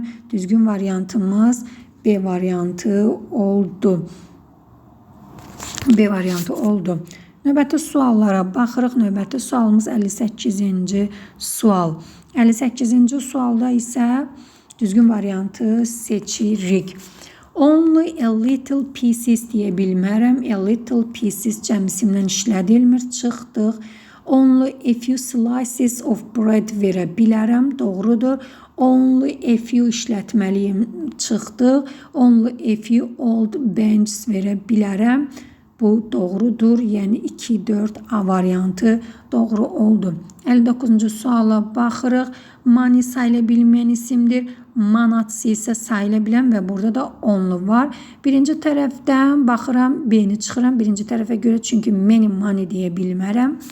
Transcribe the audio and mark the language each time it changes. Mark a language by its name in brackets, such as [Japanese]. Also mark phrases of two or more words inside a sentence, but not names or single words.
[Azerbaijani] Düzgün variantımız B variantı oldu. B variantı oldu. Növbəti suallara baxırıq. Növbəti sualımız 58-ci sual. 58-ci sualda isə düzgün variantı seçirik. [English] Only a little pieces [Azerbaijani] deyə bilmərəm. [English] A little pieces [Azerbaijani] cəm isimlə işlədilmir. Çıxdıq. [English] Only a few slices of bread [Azerbaijani] verə bilərəm. Doğrudur. [English] Only a few işlətməliyim. [Azerbaijani] Çıxdı. [English] Only a few old benches [Azerbaijani] verə bilərəm. Bu doğrudur. Yəni 2, 4 A variantı doğru oldu. 59-cu suala baxırıq. Money sayıla bilməyən isimdir. Manatsı isə sayıla bilən və burada da onlu var. Birinci tərəfdən baxıram, B-ni çıxıram. Birinci tərəfə görə çünki [English] many money [Azerbaijani] deyə bilmərəm.